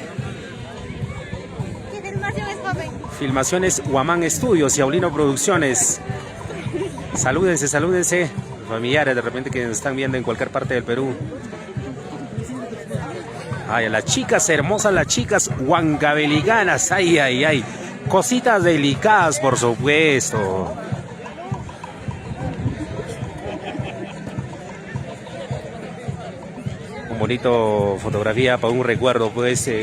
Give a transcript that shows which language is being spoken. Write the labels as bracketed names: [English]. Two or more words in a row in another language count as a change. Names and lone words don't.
[Spanish] ¿Qué filmación es, joven? Filmaciones Huamán Estudios, Yaulino Producciones. Salúdense, salúdense. Familiares de repente que nos están viendo en cualquier parte del Perú. Ay, las chicas hermosas, las chicas huancavelicanas. Ay, ay, ay. Cositas delicadas, por supuesto. Un bonito fotografía para un recuerdo, pues.